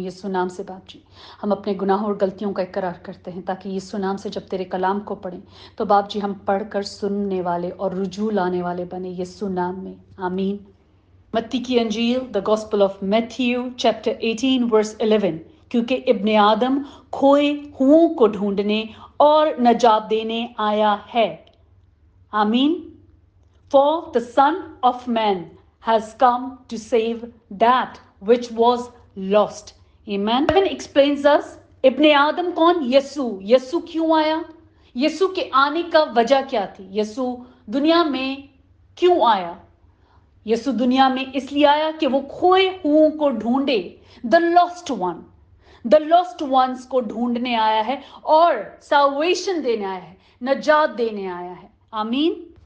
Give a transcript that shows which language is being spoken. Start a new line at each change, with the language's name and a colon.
Hindi: यीशु नाम से बाप जी, हम अपने गुनाहों और गलतियों का इकरार करते हैं, ताकि यीशु नाम से जब तेरे कलाम को पढ़ें तो बाप जी हम पढ़कर सुनने वाले और रुजू लाने वाले बने, यीशु नाम में, आमीन। मत्ती की अंजील,
English: The gospel of Matthew chapter 18 verse 11।
Hindi: क्योंकि इब्ने आदम खोए हुओं को ढूंढने और नजात देने आया है, आमीन।
English: For the Son of Man has come to save that which was lost. Amen. Heaven explains us,
Hindi: इब्ने आदम कौन? यसु। यसु क्यों आया? यसु के आने का वजह क्या थी? यसु दुनिया में क्यों आया? यसु दुनिया में इसलिए आया कि वो खोए हुओं को ढूंढे,
English: the lost one, the lost ones
Hindi: को ढूंढने आया है और साल्वेशन देने आया है, नजात देने आया है, आमीन।